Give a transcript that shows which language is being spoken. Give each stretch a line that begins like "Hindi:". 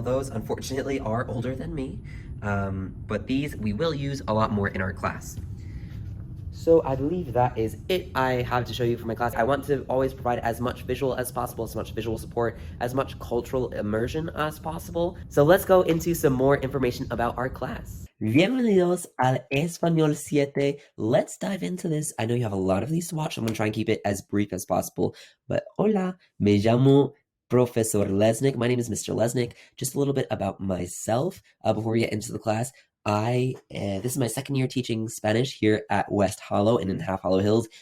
English: Those, unfortunately, are older than me, but these we will use a lot more in our class. So I believe that is it I have to show you for my class. I want to always provide as much visual as possible, as much visual support, as much cultural immersion as possible. So let's go into some more information about our class.
Spanish: Bienvenidos al Español 7.
English: Let's dive into this. I know you have a lot of these to watch. I'm going to try and keep it as brief as possible. But
Spanish: hola, me llamo Professor Lesnick.
English: My name is Mr. Lesnick. Just a little bit about myself before we get into the class. This is my second year teaching Spanish here at West Hollow and in Half Hollow Hills.